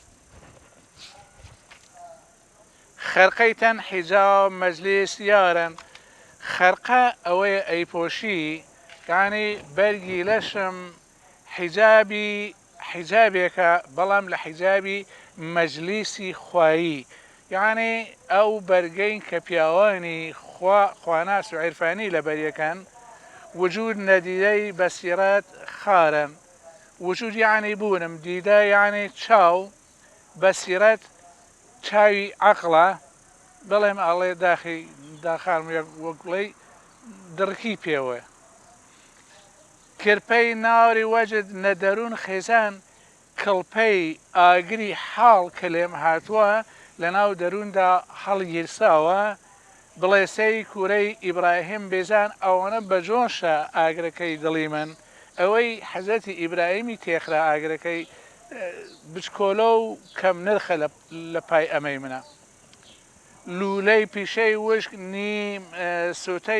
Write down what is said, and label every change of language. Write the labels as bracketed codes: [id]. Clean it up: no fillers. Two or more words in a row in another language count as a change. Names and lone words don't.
[hac] خەرقەیتەن حیجاب مەجلیس یارن [ckb] خەرقە ئەوەیە ئەیپۆشی یانی بەرگی لەشم حیجابێکە بەڵام لە حیجابی مەجلیسی خوایی یعنی ئەو بەرگەین کە پیاوانی خواناس و عیرفانی لە بەریەکان [hac] وجود نەدیدەی بەسیرەت خارن [ckb] وجود یعنی بوونم دیدە یعنی چاو بەسیرەت چاوی عەقڵە بەڵێم ئەڵێ داخارم وەگوڵەی دڕکی پێوە [hac] کرپەی ناوری وەجد نەدەروون خێزان [ckb] کڵپەی ئاگری حاڵ کە لێم هاتووە لە ناو دەرووندا هەڵگیرساوە [hac] بڵێسەی کوورەی ئیبراهیم بێزان [ckb] ئەوەنە بەجۆشە ئاگرەکەی دڵی من ئەوەی حەزەتی ئیبراهیمی تێخرا ئاگرەکەی بچکۆلە و کەم نرخە لە پای ئەمەی منە [hac] لولەی پیشەی وشک نیم سوتەی